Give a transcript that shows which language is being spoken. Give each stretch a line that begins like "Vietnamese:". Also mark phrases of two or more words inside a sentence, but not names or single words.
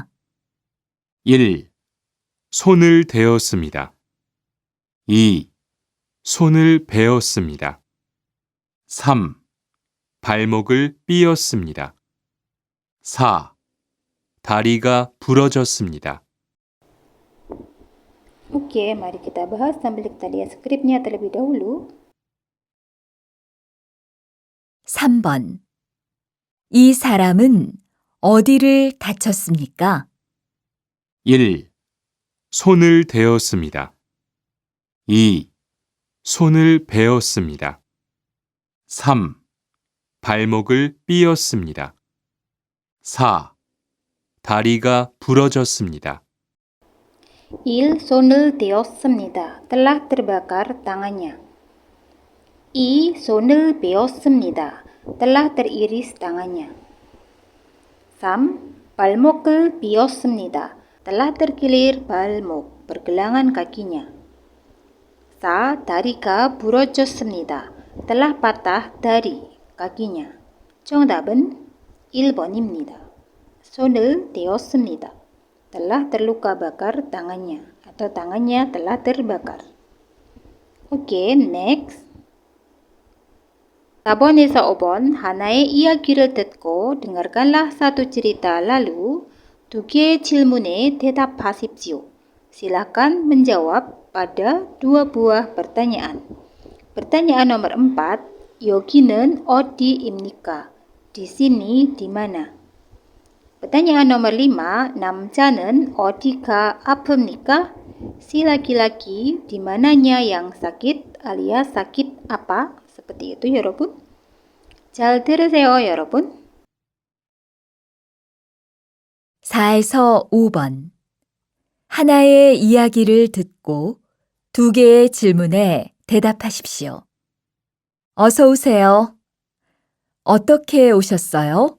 Korean: 1. 손을 대었습니다. 2. 손을 베었습니다. 3. 발목을 삐었습니다. 4. 다리가 부러졌습니다.
Indonesian: Oke, mari kita bahas sambil kita lihat skripnya terlebih dahulu.
Korean: 3번. 이 사람은 어디를 다쳤습니까? 1. 손을 대었습니다. 2. 손을 베었습니다. 3. 발목을 삐었습니다. 4. 다리가 부러졌습니다. 1. 손을 대었습니다.
Indonesian: telah terbakar tangannya.
Korean: 2. 손을 베었습니다.
Indonesian: telah teriris tangannya.
Korean: 3. 발목을 삐었습니다.
Indonesian: telah terkilir balmuk, pergelangan kakinya.
Korean: 4. 다리가 부러졌습니다.
Indonesian: telah patah dari kakinya.
Korean: 정답은 1번입니다. 손을 대었습니다.
Indonesian: telah terluka bakar tangannya atau tangannya telah terbakar. Oke, next.
Korean: 4번에서 5번 하나의 이야기를 듣고
Indonesian: dengarkanlah satu cerita lalu
Korean: 2개의 질문에 대답하십시오.
Indonesian: Silakan menjawab pada 2 buah pertanyaan. Pertanyaan nomor 4,
Korean: 여기는 어디입니까?
Indonesian: Di sini di mana? Pertanyaan nomor 5,
Korean: 남자는 어디가 아픕니까?
Indonesian: Si laki-laki di mananya yang sakit alias sakit apa? Seperti itu
Korean: 여러분. 잘 들으세요 여러분. 4에서 5번. 하나의 이야기를 듣고 2개의 질문에 대답하십시오. 어서 오세요. 어떻게 오셨어요?